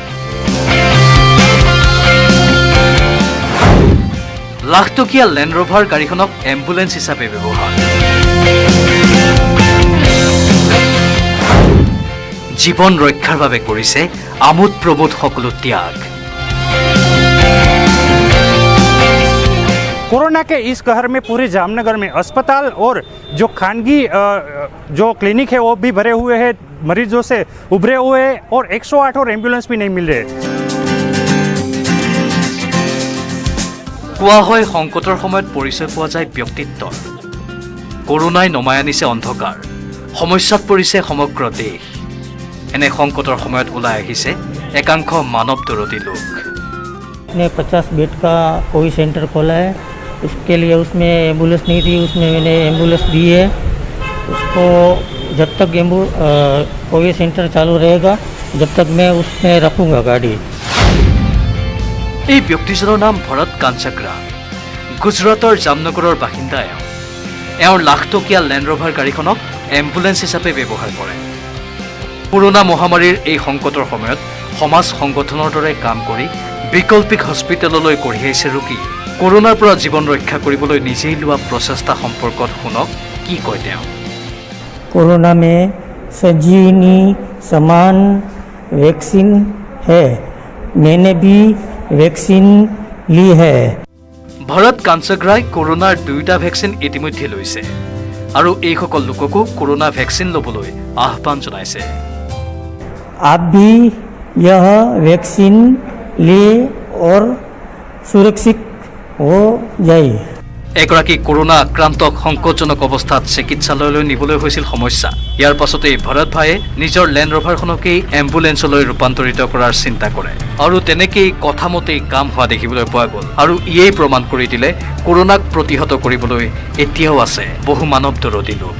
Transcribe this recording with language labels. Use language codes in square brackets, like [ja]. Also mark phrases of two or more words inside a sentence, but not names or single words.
[as] লাখটকীয়া লেণ্ড ৰভাৰ গাড়ীখনক এম্বুলেন্স হিচাপে ব্যৱহাৰ। জীৱন ৰক্ষাৰ বাবে কৰিছে আমোদ প্ৰমোদ সকলো ত্যাগ। [hi] कोरोना के इस कहर में पूरे जामनगर में अस्पताल और जो खानगी जो क्लिनिक है वो भी भरे हुए हैं, मरीजों से उभरे हुए हैं और 108 और एम्बुलेंस भी नहीं मिल रहे। [as] কোৱা হয় সংকটৰ সময়ত পৰিচয় পোৱা যায় ব্যক্তিত্বৰ। কৰোনাই নমাই আনিছে অন্ধকাৰ, সমস্যাত পৰিছে সমগ্ৰ দেশ। এনে সংকটৰ সময়ত ওলাই আহিছে একাংশ মানৱ দৰদী লোক। [hi] ने 50 बेड का [en] COVID centre [hi] खोला है, उसके लिए उसमें एम्बुलेंस नहीं थी, उसमें मैंने एम्बुलेंस दी है। उसको जब तक [en] COVID centre [hi] चालू रहेगा जब तक मैं उसमें रखूँगा गाड़ी। [as] এই ব্যক্তিজনৰ নাম ভৰত কাঞ্চাগ্ৰা। গুজৰাটৰ জামনগৰৰ বাসিন্দা এওঁ। এওঁৰ লাখটকীয়া লেণ্ড ৰভাৰ গাড়ীখনক এম্বুলেন্স হিচাপে ব্যৱহাৰ কৰে। কৰোনা মহামাৰীৰ এই সংকটৰ সময়ত সমাজ সংগঠনৰ দৰে কাম কৰি বিকল্পিক হস্পিটেললৈ কঢ়িয়াইছে ৰোগী। কৰোনাৰ পৰা জীৱন ৰক্ষা কৰিবলৈ নিজেই লোৱা প্ৰচেষ্টা সম্পৰ্কত শুনক কি কয় তেওঁ। [hi] कोरोना में संजीवनी समान वैक्सीन है, मैंने भी वैक्सीन ली है। [as] ভৰত কাঞ্চাগ্ৰাই কৰোনাৰ 2টা ভেকচিন ইতিমধ্যে লৈছে আৰু এইসকল লোককো কৰোনা ভেকচিন ল'বলৈ আহ্বান জনাইছে। [hi] आप भी यह वैक्सीन ले और सुरक्षित हो जाइए। [as] এগৰাকী কৰোনা আক্ৰান্তক সংকটজনক অৱস্থাত চিকিৎসালয়লৈ নিবলৈ হৈছিল সমস্যা। ইয়াৰ পাছতেই ভৰত ভায়ে নিজৰ লেণ্ড ৰভাৰখনকেই এম্বুলেন্সলৈ ৰূপান্তৰিত কৰাৰ চিন্তা কৰে আৰু তেনেকেই কথামতেই কাম হোৱা দেখিবলৈ পোৱা গ'ল। আৰু ইয়েই প্ৰমাণ কৰি দিলে কৰোনাক প্ৰতিহত কৰিবলৈ এতিয়াও আছে বহু মানৱ দৰদী লোক।